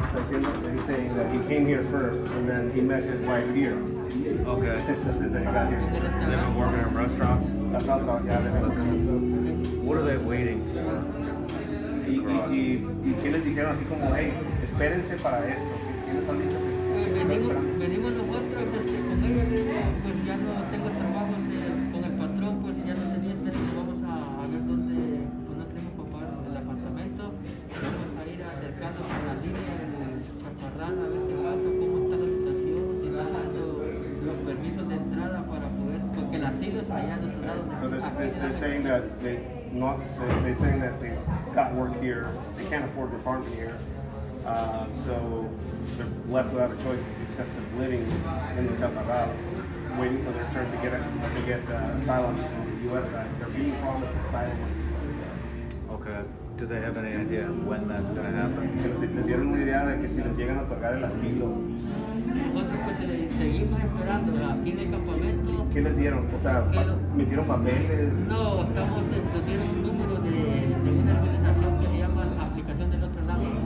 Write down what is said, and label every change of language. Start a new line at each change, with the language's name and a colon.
English: He's saying that he came here first and then he met his wife here. Okay. Since they got here. They've been working in restaurants. That's all about, yeah, What are they waiting for?
Spanish: y qué les dijeron así como, hey, espérense para esto. ¿Qué les han dicho? Venimos nosotros con ella, le digo, pues ya no tengo trabajo con el patrón, pues ya no tenía interés, vamos a ver dónde, pues no tenemos para pagar el apartamento, vamos a ir acercándonos a la línea del Chaparral a ver qué pasa, cómo está la situación, si están dando los permisos de entrada para poder, porque el asilo es allá de otro lado.
English: So they're saying that they're saying that they got work here, they can't afford the apartment here. So they're left without a choice except of living in the Chaparral, waiting for their turn to get asylum on the U.S. side. They're being promised asylum on the U.S. side. Okay. Do they have any idea when that's going to happen?
Spanish: ¿Les dieron una idea de que si les llegan a otorgar el asilo? Nosotros pues seguimos esperando aquí en el campamento. ¿Qué les dieron? O sea, ¿metieron papeles? No, nos dieron un número de una organización que se llama Aplicación del Otro Lado.